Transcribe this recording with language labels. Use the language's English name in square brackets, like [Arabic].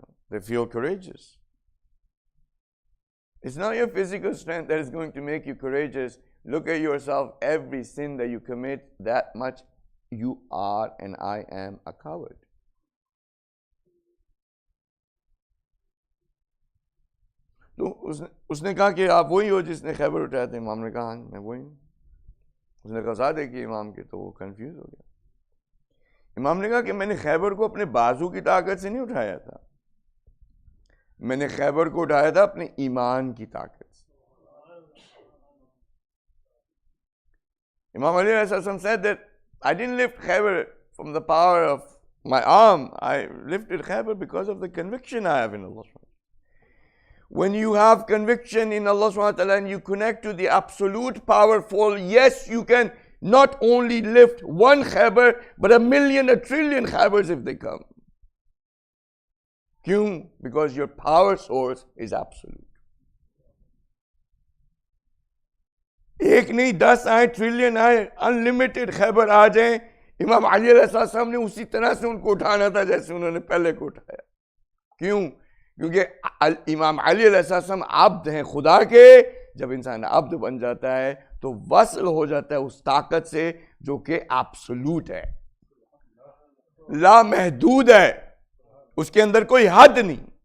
[English] They feel courageous. It's not your physical strength that is going to make you courageous. Look at yourself. Every sin that you commit, that much you are and I am a coward. [Hindi] तो उसने कहा कि आप वही हो जिसने खैबर उठाया था। इमाम ने कहा हाँ मैं वही हूँ। उसने कहा साथ है कि इमाम के, तो वो कंफ्यूज हो गया। इमाम ने कहा कि मैंने खैबर को अपने बाजू की ताकत से नहीं उठाया था, मैंने खैबर को उठाया था अपने ईमान की ताकत से। [English] Imam Ali ﷺ said that I didn't lift Khaybar from the power of my arm, I lifted Khaybar because of the conviction I have in Allah. When you have conviction in Allah and you connect to the absolute powerful, yes, you can not only lift one Khaybar, but 1,000,000, 1,000,000,000 Khaybars if they come. [Hindi] Kyun? [English] Because your power source is absolute. [Hindi] एक नहीं 10 आए, trillion आए, unlimited Khyber आ जाए, इमाम अली अलैहिस्सलाम ने उसी तरह से उनको उठाना था जैसे उन्होंने पहले को उठाया। क्यों? क्योंकि इमाम अली अलैहिस्सलाम अब्द हैं खुदा के। जब इंसान अब्द बन जाता है तो वसल हो जाता है उस ताकत से जो कि एब्सोल्यूट है, ला महदूद है, उसके अंदर कोई हद नहीं।